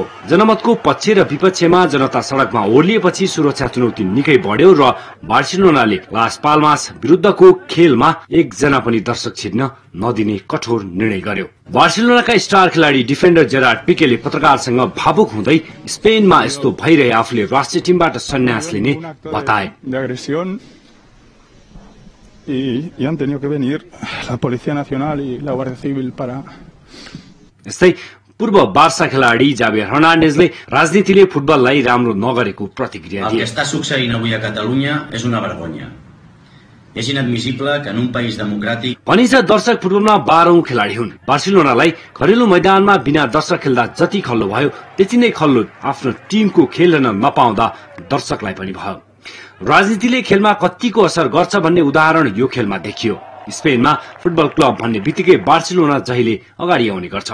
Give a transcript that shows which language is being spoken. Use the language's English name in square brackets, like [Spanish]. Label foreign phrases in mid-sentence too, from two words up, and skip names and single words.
[Nepali] जनमतको पक्ष र विपक्षमा जनता सड़कमा ओर्लिएपछि सुरक्षा चुनौती निकै बढ्यो र बार्सिलोनाले लास पाल्मास विरुद्धको खेलमा एकजना पनि दर्शक छिर्न नदिने कठोर निर्णय गर्यो। बार्सिलोनाका स्टार खेलाड़ी डिफेन्डर जेरार्ड पिकेले पत्रकारसँग भावुक हुँदै स्पेनमा यस्तो भइरहे आफूले राष्ट्रिय टिमबाट सन्यास लिने बताए। [Spanish] Y han tenido que venir la Policía Nacional y la Guardia Civil para... [Nepali] यस्तै पूर्व बार्सा खेलाडी जावियर हर्नान्डेजले राजनीतिले फुटबललाई राम्रो नगरेको प्रतिक्रिया दिए। [Catalan] El que està succeint avui a Catalunya és una vergonya. És inadmissible que en un país democràtic... [Nepali] भनिन्छ दर्शक फुटबलमा 12औं खेलाडी हुन्। बार्सिलोनालाई घरेलु मैदानमा बिना दर्शक खेल्दा जति खल्लो भयो त्यति नै खल्लो आफ्नो टिमको खेल हेर्न नपाउँदा दर्शकलाई पनि भयो। राजनीतिले खेलमा कतिको असर गर्छ भन्ने उदाहरण यो खेलमा देखियो। स्पेनमा फुटबल क्लब भन्ने बित्तिकै बार्सिलोना जहिले अगाडि आउने गर्छ।